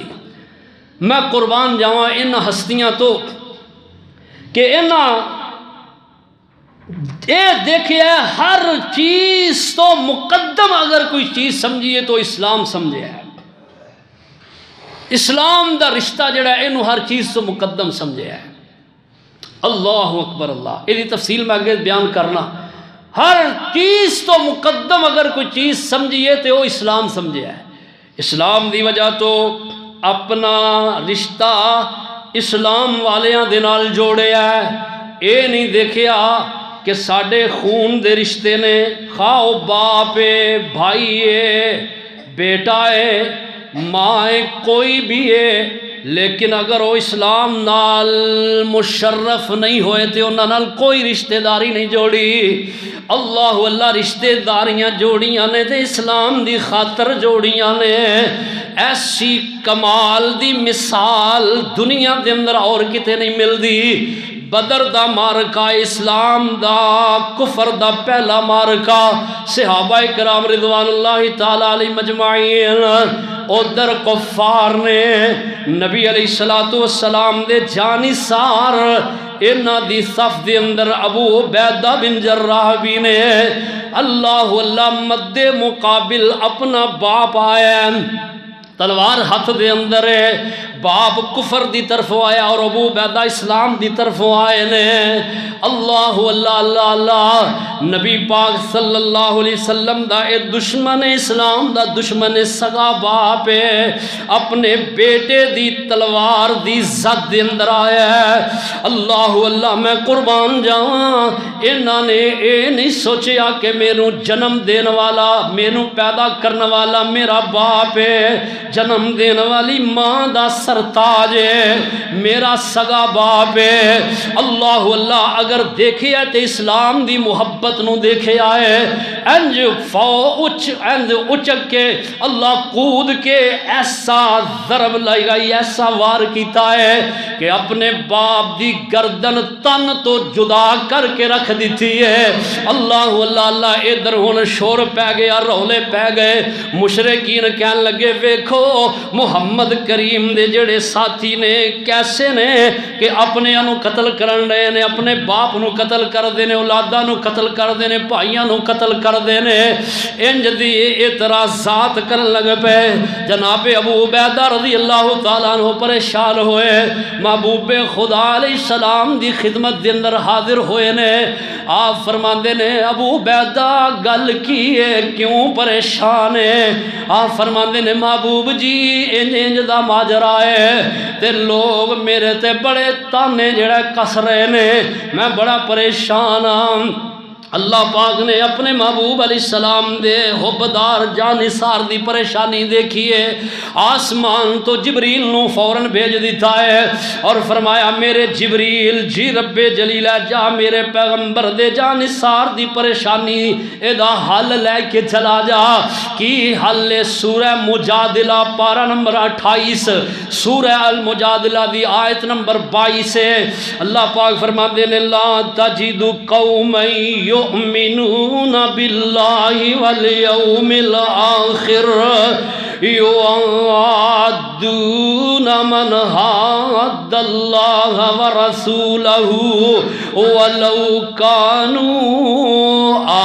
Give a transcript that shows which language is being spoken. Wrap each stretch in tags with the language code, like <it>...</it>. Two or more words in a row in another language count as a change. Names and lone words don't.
<pa>میں قربان جاواں ان ہستیاں تو کہ انہاں اے دیکھے ہر چیز تو مقدم اگر اگر کوئی چیز سمجھیے تو اسلام سمجھے ہے، اسلام دا رشتہ جڑا ہے انہوں ہر چیز تو مقدم سمجھے ہے۔</pa> <ar>اللہ اکبر</ar> <pa>اللہ،</pa> <ur>یہ تفصیل میں آگے بیان کرنا،</ur> <pa>ہر چیز تو مقدم اگر کوئی چیز سمجھیے تو وہ اسلام سمجھے ہے۔ اسلام دی وجہ تو اپنا رشتہ اسلام والیاں دے نال جوڑے ہے، اے نہیں دیکھیا کہ ساڈے خون دے رشتے نے، خواہ او باپ ہے، بھائی ہے، بیٹا ہے، ماں ہے، کوئی بھی ہے، لیکن اگر وہ اسلام نال مشرف نہیں ہوئے تو انہاں نال کوئی رشتہ داری نہیں جوڑی۔ اللہ رشتہ داریاں جوڑیاں نے تے اسلام دی خاطر جوڑیاں نے، ایسی کمال دی مثال دنیا دے اندر اور کتے نہیں ملدی۔ بدر دا مارکا اسلام دا کفر دا پہلا مارکا، صحابہ کرام</pa> <ar>رضوان اللہ تعالی علیہ</ar> <pa>مجمعین، ادھر کفار نے نبی</pa> <ar>علیہ السلام</ar> <pa>دے جانی سار انہاں دی صف دے اندر ابو عبیدہ بن جراح بھی نے، اللہ مد مقابل اپنا باپ آیا، تلوار ہاتھ دے اندر ہے، باپ کفر دی طرف آیا اور ابو عبیدہ اسلام دی طرف آئے نے۔ اللہ نبی پاک</pa> <ar>صلی اللہ علیہ وسلم</ar> <pa>دا اے دشمن اسلام دا دشمن سگا باپ ہے، اپنے بیٹے دی تلوار دی زد دے اندر آیا ہے۔ اللہ میں قربان جاواں، انہاں نے اے نہیں سوچیا کہ میروں جنم دین والا، میروں پیدا کرنے والا میرا باپ ہے، جنم دین والی ماں دا سرتاج ہے، میرا سگا باپ ہے۔ اللہ اگر دیکھے تے اسلام دی محبت نو دیکھے آئے، انج اچک کے اللہ کود کے ایسا ضرب لگائی، ایسا وار کیتا ہے کہ اپنے باپ دی گردن تن تو جدا کر کے رکھ دیتی ہے۔ اللہ ادھر ہن شور پہ گیا، رولے پہ گئے، مشرکین کہن لگے ویکھو محمد کریم دے جڑے ساتھی نے کیسے نے کہ اپنے انو قتل کرن رہے نے، اپنے باپ نو قتل کر دینے، اولاداں نو قتل کر دینے، بھائیاں نو قتل کر دینے، انج دی اعتراضات کرن لگ پے۔ جناب ابو عبیدہ</pa> <ar>رضی اللہ تعالیٰ عنہ</ar> <pa>پریشان ہوئے، محبوب خدا</pa> <ar>علیہ السلام</ar> <pa>دی خدمت دے اندر حاضر ہوئے نے۔ آپ فرماندے نے ابو عبیدہ گل کی ہے، کیوں پریشان ہے؟ آپ فرماندے نے محبوب جی انج دا ماجرا ہے تے لوگ میرے تے بڑے تانے جڑا کس رہے نے، میں بڑا پریشان ہاں۔ اللہ پاک نے اپنے محبوب</pa> <ar>علیہ السلام</ar> <pa>دے حبدار جانثار دی پریشانی دیکھیے، آسمان تو جبریل نو فوراً بھیج دیتا ہے اور فرمایا میرے جبریل جی رب جلیلہ جا میرے پیغمبر دے جانثار دی پریشانی ادا حل لے کے چلا جا۔ کی حل سورہ مجادلہ پارہ نمبر 28، سورہ المجادلہ دی آیت نمبر 22 ہے۔</pa> <ur>اللہ پاک فرماتے ہیں</ur> <ar>لا تجد قوما يؤمنون بالله واليوم الآخر يوادون من حاد الله ورسوله ولو كانوا</ar>